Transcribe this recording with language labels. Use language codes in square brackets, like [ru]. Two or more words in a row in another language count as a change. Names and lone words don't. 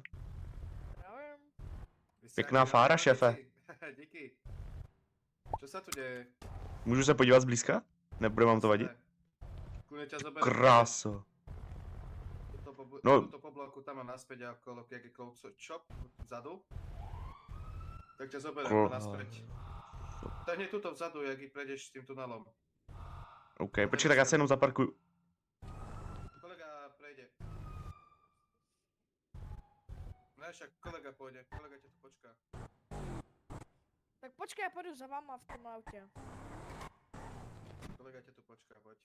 [cs] Zdravím. Pěkná fára, šéfe. Díky. Co se tu děje? Můžu se podívat zblízka? Nebude vám to vadit? Kráso. [sk] No. To po bloku tam a naspäť okolo, jak je [en] close shop [sk] vzadu. Tak ťa zoberiem naspäť. To je hneď tuto vzadu, jak i prejdeš s tým tunelom. [cs] OK, počkej, tak já se jenom zaparkuju. [sk] Kolega prejde. Ne, však kolega pôjde, kolega ťa tu počká. [cs] Tak počkej, já půjdu za váma v tom autě. [sk] Kolega ťa tu počká, pojď.